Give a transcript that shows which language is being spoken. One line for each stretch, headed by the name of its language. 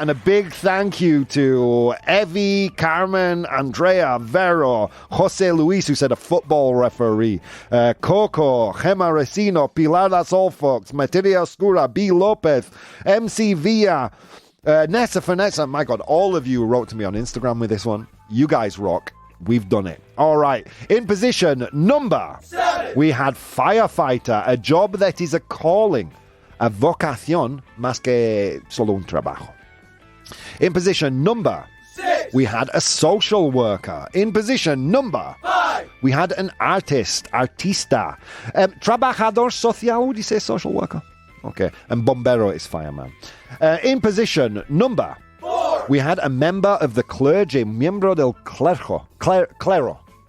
English: And a big thank you to Evie, Carmen, Andrea, Vero, Jose Luis, who said a football referee, Coco, Gemma Resino, Pilar, that's all, folks, Materia Oscura, B. Lopez, MC Villa, Nessa Vanessa. My God, all of you wrote to me on Instagram with this one. You guys rock. We've done it. All right. In position number 7, we had firefighter, a job that is a calling.
Spanish: A vocación más que solo un trabajo.
English: In position number 6, we had a social worker. In position number 5, we had an artist, artista. Trabajador social, would you say social worker? Okay. And bombero is fireman. In position number 4, we had a member of the clergy, miembro del clero.